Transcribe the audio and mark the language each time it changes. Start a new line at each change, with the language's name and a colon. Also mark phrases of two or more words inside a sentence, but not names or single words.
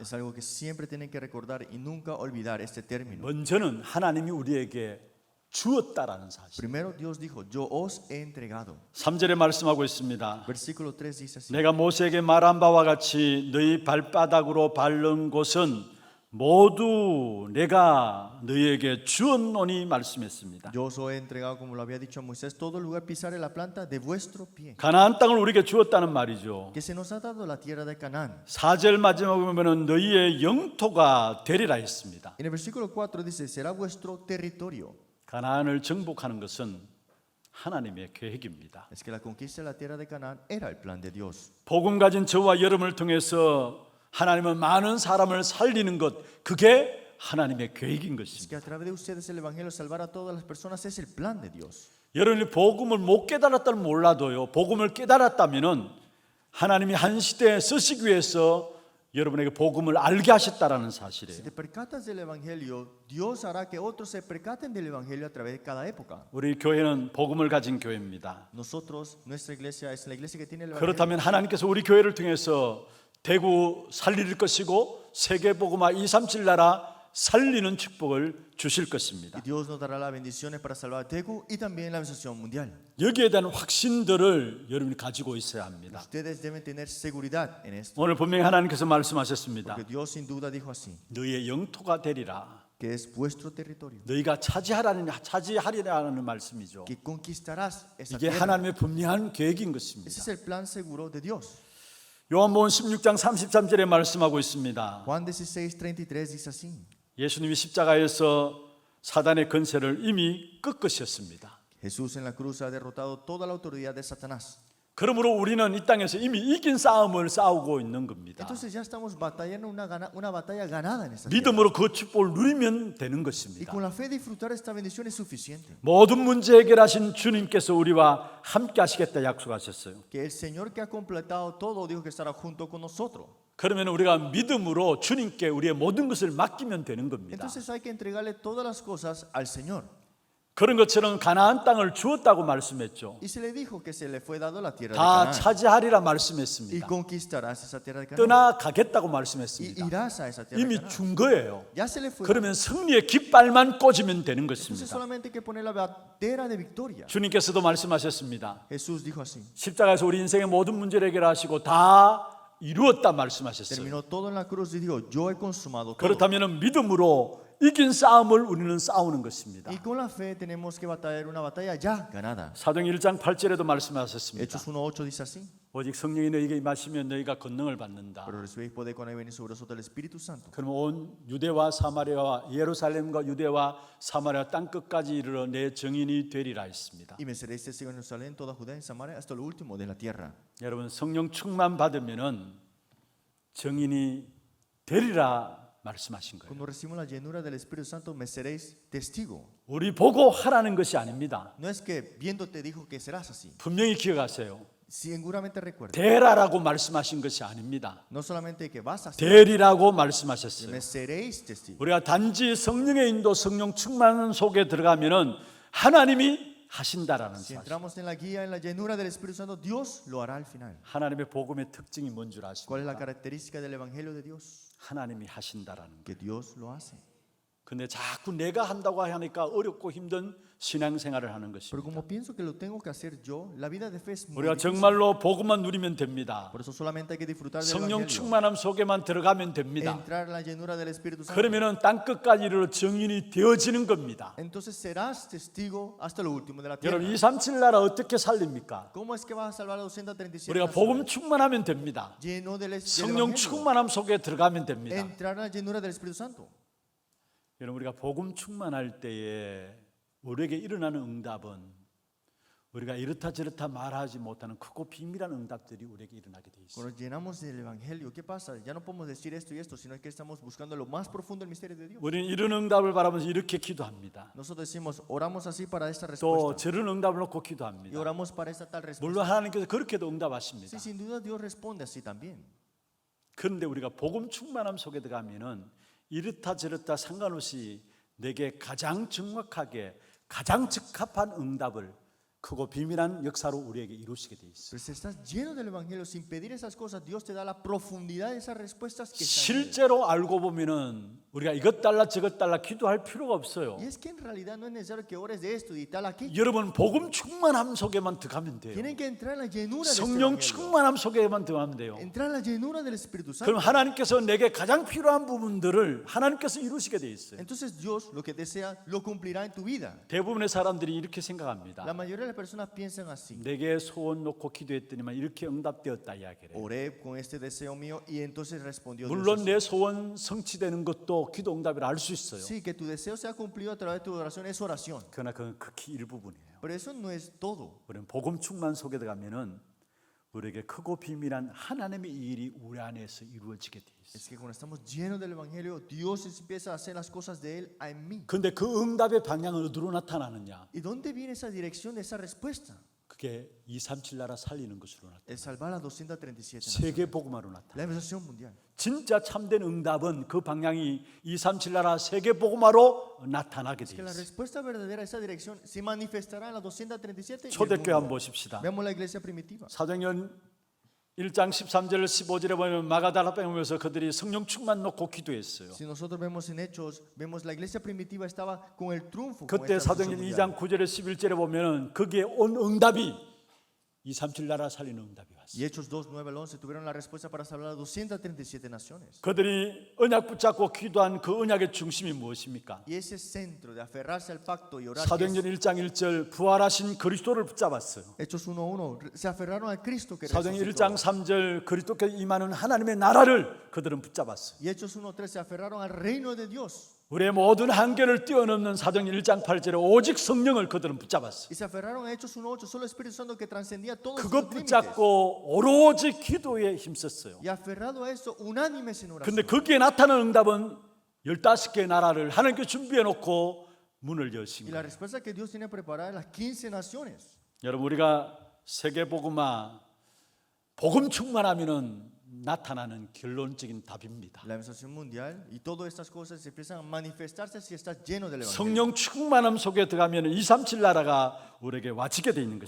Spanish: Es algo que siempre tienen que recordar y nunca olvidar este término.
Korean: 먼저는 하나님이 우리에게 주었다라는 사실.
Spanish: Primero Dios dijo, yo os he entregado.
Korean: 3절에 말씀하고 있습니다.
Spanish: Versículo 3 dice así.
Korean: 내가 모세에게 말한 바와 같이 너희 발바닥으로 밟는 곳은 모두 내가 너희에게 주었노니 말씀했습니다.
Spanish: Yo os he entregado, como lo había dicho a Moisés, todo lugar pisare la planta de vuestro pie.
Korean: 가나안 땅을 우리에게 주었다는 말이죠.
Spanish: Que se nos ha dado la tierra de Canaán.
Korean: 4절 마지막에 보면은 너희의 영토가 되리라 했습니다.
Spanish: En el versículo 4 dice, será vuestro territorio.
Korean: 가나안을 정복하는 것은 하나님의 계획입니다.
Spanish: Es que la conquista de la tierra de Canaán era el plan de Dios.
Korean: 복음 가진 저와 여러분을 통해서 하나님은 많은 사람을 살리는 것, 그게 하나님의 계획인
Spanish: Es
Korean: 것입니다.
Spanish: que a través de ustedes el evangelio salvar a todas las personas es el plan de Dios.
Korean: 여러분이 복음을 못 깨달았다면 몰라도요, 복음을 깨달았다면은 하나님이 한 시대에 쓰시기 위해서 여러분에게 복음을 알게 하셨다라는
Spanish: Si
Korean: 사실이에요.
Spanish: te percatas del evangelio, Dios hará que otros se percaten del evangelio a través de cada época.
Korean: 우리 교회는 복음을 가진 교회입니다.
Spanish: Nosotros, nuestra iglesia es la iglesia que tiene el evangelio.
Korean: 그렇다면 하나님께서 우리 교회를 통해서 대구 살릴 것이고 세계 복음화 237 나라 살리는 축복을 주실 것입니다.
Spanish: Y Dios nos dará las bendiciones para salvar a Tegu y también la bendición mundial.
Korean: 여기에 대한 확신들을 여러분이 가지고 있어야 합니다.
Spanish: Ustedes deben tener seguridad en esto.
Korean: 오늘 분명히 하나님께서 말씀하셨습니다.
Spanish: Porque Dios sin duda dijo así,
Korean: 너희의 영토가 되리라.
Spanish: que es vuestro territorio.
Korean: 너희가 차지하리라는 말씀이죠.
Spanish: Que conquistarás esa
Korean: 이게
Spanish: tierra.
Korean: 하나님의 분명한 계획인
Spanish: Ese
Korean: 것입니다.
Spanish: es el plan seguro de Dios.
Korean: 요한복음 16장 33절에 말씀하고 있습니다.
Spanish: Juan 16:33 dice así.
Korean: 예수님이 십자가에서 사단의 권세를 이미 꺾으셨습니다.
Spanish: Jesús en la cruz ha derrotado toda la autoridad de Satanás.
Korean: 그러므로 우리는 이 땅에서 이미 이긴 싸움을 싸우고 있는 겁니다.
Spanish: Entonces ya estamos batallando una batalla ganada en esta tierra.
Korean: 믿음으로 그 축복을 누리면 되는
Spanish: Y
Korean: 것입니다.
Spanish: con la fe disfrutar esta bendición es suficiente.
Korean: 모든 문제 해결하신 주님께서 우리와 함께 하시겠다 약속하셨어요.
Spanish: Que el Señor que ha completado todo dijo que estará junto con nosotros.
Korean: 그러면 우리가 믿음으로 주님께 우리의 모든 것을 맡기면 되는 겁니다.
Spanish: Entonces hay que entregarle todas las cosas al Señor.
Korean: 그런 것처럼 가나안 땅을 주었다고 말씀했죠.
Spanish: Y se le dijo que se le fue dado la tierra de
Korean: 다
Spanish: Canaán.
Korean: 차지하리라
Spanish: Y
Korean: 말씀했습니다.
Spanish: conquistarás esa tierra de Canaán.
Korean: 떠나가겠다고
Spanish: Y
Korean: 말씀했습니다.
Spanish: irás a esa tierra de
Korean: 이미
Spanish: Canaán.
Korean: 준 거예요.
Spanish: Ya se le fue.
Korean: 그러면 승리의 깃발만 꽂으면 되는
Spanish: Entonces
Korean: 것입니다.
Spanish: solamente hay que poner la bandera de victoria.
Korean: 주님께서도 말씀하셨습니다.
Spanish: Jesús dijo así.
Korean: 십자가에서 우리 인생의 모든 문제를 해결하시고 다 이루었다 말씀하셨어요.
Spanish: Terminó todo en la cruz y dijo, yo he consumado todo.
Korean: 그렇다면 믿음으로 이긴 싸움을 우리는 싸우는 것입니다.
Spanish: Y con la fe tenemos que batallar una batalla ya ganada.
Korean: 사도행 1장 8절에도 말씀하셨습니다.
Spanish: Hechos 1:8 dice así.
Korean: 오직 성령이 너희에게 임하시면 너희가 권능을 받는다.
Spanish: Pero recibéis poder cuando haya venido sobre vosotros el Espíritu Santo.
Korean: 그럼 온 유대와 사마리아와 예루살렘과 유대와 사마리아 땅 끝까지 이르러 내 증인이 되리라 했습니다.
Spanish: Y me seréis testigos en Jerusalén, toda Judea y Samaria, hasta lo último de la tierra.
Korean: 여러분 성령 충만 받으면은 증인이 되리라 말씀하신 거예요.
Spanish: Cuando recibimos la llenura del Espíritu Santo, me seréis testigo.
Korean: 우리 보고 하라는 것이 아닙니다.
Spanish: No es que viéndote dijo que serás así.
Korean: 분명히 기억하세요.
Spanish: seguramente recuerda.
Korean: 대라라고 말씀하신 것이 아닙니다.
Spanish: No solamente que vas a ser,
Korean: 대리라고
Spanish: me
Korean: 말씀하셨어요.
Spanish: seréis testigos.
Korean: 우리가 단지 성령의 인도, 성령 충만 속에 들어가면은 하나님이 하신다라는
Spanish: Si
Korean: 사실.
Spanish: entramos en la guía, en la llenura del Espíritu Santo, Dios lo hará al final.
Korean: 하나님의 복음의 특징이 뭔 줄
Spanish: ¿Cuál es la
Korean: 아십니까?
Spanish: característica del Evangelio de Dios?
Korean: 하나님이 하신다라는 거.
Spanish: Que Dios lo hace.
Korean: 근데 자꾸 내가 한다고 하니까 어렵고 힘든 신앙생활을 하는
Spanish: Pero
Korean: 것입니다.
Spanish: como pienso que lo tengo que hacer yo, la vida de fe es muy
Korean: 우리가
Spanish: difícil.
Korean: 정말로 복음만 누리면 됩니다.
Spanish: Por eso solamente hay que disfrutar del
Korean: 성령
Spanish: Evangelio.
Korean: 충만함 속에만 들어가면 됩니다.
Spanish: Entrar en la llenura del Espíritu Santo.
Korean: 그러면은 땅 끝까지 이르러 증인이 되어지는 겁니다.
Spanish: Entonces serás testigo hasta lo último de la tierra.
Korean: 여러분 237 나라 어떻게 살립니까?
Spanish: ¿Cómo es que vas a salvar a 237
Korean: 우리가 복음
Spanish: naciones?
Korean: 충만하면 됩니다.
Spanish: Lleno del
Korean: 성령
Spanish: Evangelio.
Korean: 충만함 속에 들어가면 됩니다.
Spanish: Entrar en la llenura del Espíritu Santo.
Korean: 여러분 우리가 복음 충만할 때에 우리에게 일어나는 응답은 우리가 이렇다 저렇다 말하지 못하는 크고 비밀한 응답들이 우리에게 일어나게 돼 있어요.
Spanish: Cuando llenamos del Evangelio, ¿qué pasa? Ya no podemos decir esto y esto, sino que estamos buscando lo más profundo del misterio de Dios.
Korean: 우리는 이런 응답을 바라면서 이렇게 기도합니다.
Spanish: Nosotros decimos, oramos así para esta
Korean: 또
Spanish: respuesta.
Korean: 저런 응답을 놓고
Spanish: Y
Korean: 기도합니다.
Spanish: oramos para esta tal respuesta.
Korean: 물론 하나님께서 그렇게도 응답하십니다.
Spanish: Sí, sin duda Dios responde así también.
Korean: 그런데 우리가 복음 충만함 속에 들어가면은 이렇다 저렇다 상관없이 내게 가장 정확하게 가장 적합한 응답을 크고 비밀한 역사로 우리에게 이루시게 돼 있어요.
Spanish: Pero si estás lleno del Evangelio, sin pedir esas cosas, Dios te da la profundidad de esas respuestas que están en él.
Korean: 실제로 알고 보면은 우리가 이것 달라 저것 달라 기도할 필요가 없어요.
Spanish: Y es que en realidad no es necesario que ores de esto y tal aquello.
Korean: 여러분 복음 충만함 속에만 들어가면 돼요.
Spanish: Tienen que entrar en la llenura del
Korean: 성령
Spanish: Evangelio.
Korean: 충만함 속에만 들어가면 돼요.
Spanish: Entrar en la llenura del Espíritu Santo.
Korean: 그럼 하나님께서 내게 가장 필요한 부분들을 하나님께서 이루시게 돼 있어요.
Spanish: Entonces Dios lo que desea lo cumplirá en tu vida.
Korean: 대부분의 사람들이 이렇게 생각합니다.
Spanish: La mayoría de las personas piensan así.
Korean: 내게 소원 놓고 기도했더니만 이렇게 응답되었다 이야기를 해요.
Spanish: Oré con este deseo mío y entonces respondió Dios.
Korean: 물론
Spanish: así.
Korean: 내 소원 성취되는 것도 기도 응답이라 알 수 있어요.
Spanish: Sí, que tu deseo sea cumplido a través de tu oración es oración.
Korean: 그러나 그건 극히 일부분이에요.
Spanish: Pero eso no es todo.
Korean: 우리는 복음 충만 속에 들어가면은 우리에게 크고 비밀한 하나님의 일이 우리 안에서 이루어지게 돼 있어요.
Spanish: Es que cuando estamos llenos del Evangelio, Dios empieza a hacer las cosas de Él en mí.
Korean: 근데 그 응답의 방향은 어디로 나타나느냐?
Spanish: ¿Y dónde viene esa dirección de esa respuesta?
Korean: 그게 237 나라 살리는 것으로 나타나.
Spanish: Es salvar a 237 naciones.
Korean: 세계 복음화로 나타나.
Spanish: La evangelización mundial.
Korean: 진짜 참된 응답은 그 방향이 237 나라 세계 복음화로 나타나게 돼
Spanish: Que la
Korean: 있어요.
Spanish: respuesta verdadera a esa dirección se manifestará en la 237 y el
Korean: 초대교회 한번
Spanish: mundo.
Korean: 보십시다.
Spanish: Veamos la iglesia primitiva.
Korean: 사도행전 1장 13절 15절에 보면 마가다라 뺑으면서 그들이 성령 충만 놓고 기도했어요.
Spanish: Si nosotros vemos en Hechos, vemos la iglesia primitiva estaba con el triunfo. con
Korean: 그때
Spanish: esta
Korean: 사도행전
Spanish: evangelización
Korean: 2장 9절에 11절에 보면은 거기에 온 응답이 237 나라 살리는 응답이 왔어요.
Spanish: Y Hechos 2, 9 al 11 tuvieron la respuesta para salvar a 237 naciones.
Korean: 그들이 언약 붙잡고 기도한 그 언약의 중심이 무엇입니까?
Spanish: Y ese centro de aferrarse al pacto y orar. que
Korean: 사도행전
Spanish: es-
Korean: 1장 1절 부활하신 그리스도를 붙잡았어요.
Spanish: Hechos 1:1 se aferraron al Cristo que
Korean: 사도행전
Spanish: resucitó.
Korean: 1장 3절 그리스도께 임하는 하나님의 나라를 그들은 붙잡았어요.
Spanish: Y Hechos 1:3 se aferraron al reino de Dios.
Korean: 우리의 모든 한계를 뛰어넘는 사도행전 1장 8절에 오직 성령을 그들은 붙잡았어요.
Spanish: Y se aferraron a Hechos 1:8, solo el Espíritu Santo que transcendía todos sus
Korean: 그것
Spanish: límites.
Korean: 붙잡고 오로지 기도에 힘썼어요.
Spanish: Y aferrado a eso, unánimes en oración.
Korean: 근데 거기에 나타나는 응답은 15개의 나라를 하나님께 준비해 놓고 문을 여신
Spanish: Y la
Korean: 거예요.
Spanish: respuesta que Dios tiene preparada en las 15 naciones.
Korean: 여러분 우리가 세계 복음화 복음 충만하면은 나타나는 결론적인 답입니다.
Spanish: La evangelización mundial y todas estas cosas se empiezan a manifestarse si estás lleno del Evangelio.
Korean: 성령 충만함 속에 들어가면 237 나라가 우리에게 와지게 돼 있는